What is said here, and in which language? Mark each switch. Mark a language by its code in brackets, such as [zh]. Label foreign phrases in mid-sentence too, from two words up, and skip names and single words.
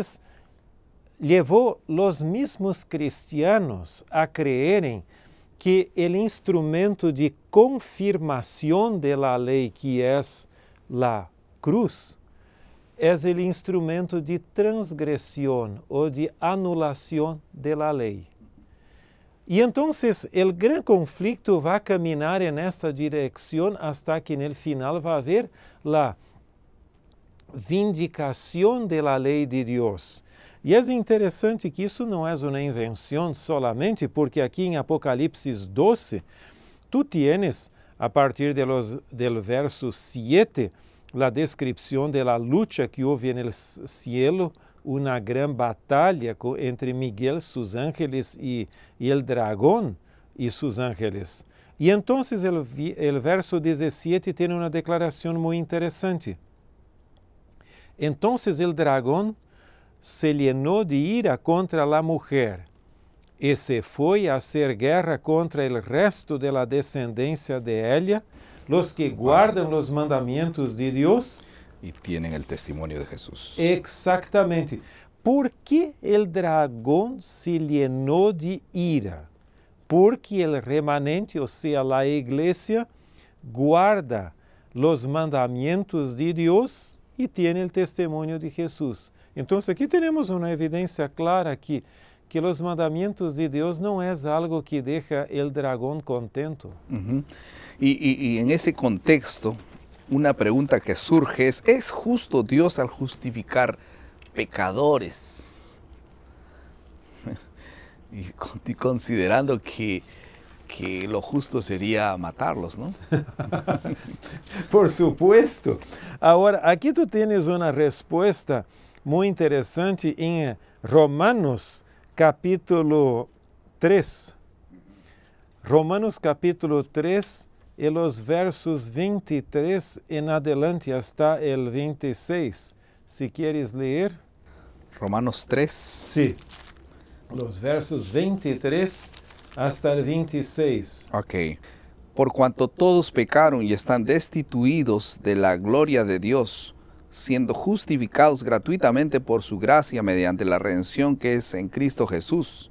[es] Y entonces llevó los mismos cristianos a creer que el instrumento de confirmación de la ley, que es la cruz, es el instrumento de transgresión o de anulación de la ley. Y entonces el gran conflicto va a caminar en esta dirección hasta que en el final va a haber la vindicación de la ley de Dios. [pt] E é interessante que isso não é uma invenção solamente, porque aqui em Apocalipse 12, [es] tu tienes, a partir del verso 7, a descrição de la lucha [pt] que houve no [es] cielo, [pt] uma grande batalha [es] entre Miguel, sus ángeles, e el dragón e sus ángeles. [pt] E então, o verso 17 tem uma declaração muito interessante. Então, o dragão [es] se llenó de ira contra la mujer y se fue a hacer guerra contra el resto de la descendencia de ella, los que guardan los mandamientos de Dios y tienen el testimonio de Jesús. Exactamente. ¿Por qué el dragón se llenó de ira? Porque el remanente, o sea, la iglesia, guarda los mandamientos de Dios y tiene el testimonio de Jesús. [pt] Então, aqui temos uma evidência clara que os mandamentos de Deus não é algo que deixa o dragão contento. [es] Y en ese contexto, una pregunta que surge ¿es justo Dios al justificar pecadores? Y considerando que lo justo sería matarlos, ¿no? Por supuesto. [pt] Agora, aqui [es] tu tienes [pt] uma resposta muito interessante em Romanos capítulo 3. Romanos capítulo 3, e os versos 23 em [es] adelante hasta el [pt] 26. Se quieres ler. Romanos 3. [es] Sí. Los versos 23 hasta el 26. Ok. Por cuanto todos pecaron y están destituidos de la gloria de Dios, siendo justificados gratuitamente por su gracia mediante la redención que es en Cristo Jesús.